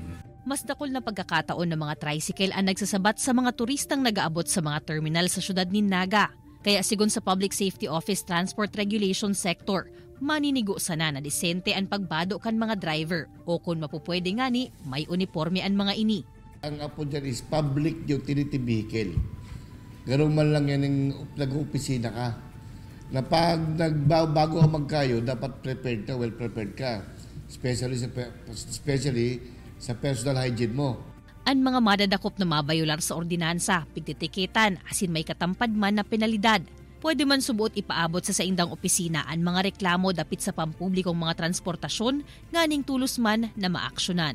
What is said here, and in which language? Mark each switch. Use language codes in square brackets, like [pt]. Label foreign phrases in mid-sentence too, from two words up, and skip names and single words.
[bik] Mas dakol na pagkakataon ng mga tricycle ang nagsasabat sa mga turistang nag-aabot sa mga terminal sa syudad ni Naga. Kaya sigon sa Public Safety Office Transport Regulation Sector, maninigo sana na disente ang pagbado kan mga driver o kung mapupwede nga ni, may uniforme ang mga ini. [tl] Ang apo dyan [en] is public utility vehicle. [tl] Ganun man lang yan yung nag-opisina ka. Na pag bago ka magkayo, dapat prepared ka, [en] well prepared [tl] ka. Especially sa [en] personal hygiene [tl] mo. [bik] Ang mga madadakop na mabayular sa ordinansa, pigtitikitan, asin may katampad man na penalidad. Pwede man subuot ipaabot sa saindang opisina ang mga reklamo dapit sa pampublikong mga transportasyon, nganing tulos man na maaksyonan.